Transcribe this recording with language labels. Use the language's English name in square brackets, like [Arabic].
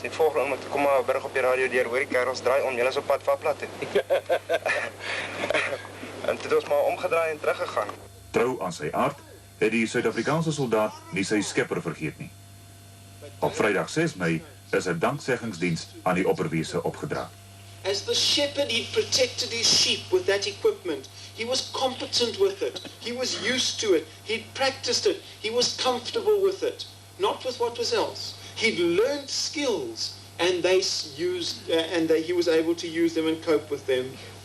[Afrikaans] Die volgende oomblik kom maar 'n berig op die radio deur, hoor die kerels draai om, julle is op pad Vaplat toe. En toe het ons maar omgedraai en teruggegaan. Trou aan sy aard het die Suid-Afrikaanse soldaat nie sy skipper vergeet nie. Op Vrydag 6 Mei is 'n danksegingsdiens aan die opperwese opgedra. [English] As the shepherd, he protected his sheep with that equipment. He was competent with it. He was used to it. He'd practiced it. He was comfortable with it. Not with what was else. He'd learned skills and he was able to use them and cope with them.